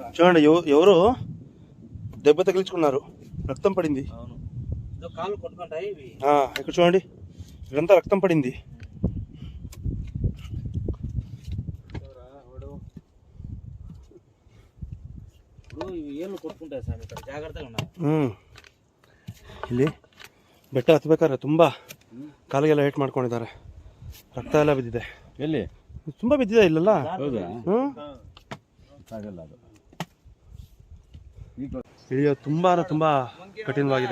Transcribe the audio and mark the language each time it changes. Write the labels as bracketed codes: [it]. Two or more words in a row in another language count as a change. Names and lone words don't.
[te] చూడండి ఎవరు దెబ్బ తగిలించుకున్నారు, రక్తం పడింది. అవును, ఇదో కాళ్ళు కొట్టుకుంటాయి ఇవి. ఇక్కడ చూడండి, ఇదంతా రక్తం పడింది. ఇప్పుడు ఇవి ఏళ్ళు కొట్టుకుంటాయి స్వామి, ఇక్కడ జాగ్రత్తగా ఉండాలి. [kn] ಇಲ್ಲಿ ಬೆಟ್ಟ ಹತ್ಬೇಕಾದ್ರೆ ತುಂಬ ಕಾಲಿಗೆಲ್ಲ ಏಟ್ ಮಾಡ್ಕೊಂಡಿದ್ದಾರೆ, ರಕ್ತ ಎಲ್ಲ ಬಿದ್ದಿದೆ. ಎಲ್ಲಿ ತುಂಬ ಬಿದ್ದಿದೆ ಇಲ್ಲೆಲ್ಲ. ಇಳಿಯೋದು ತುಂಬ ಕಠಿಣವಾಗಿದೆ.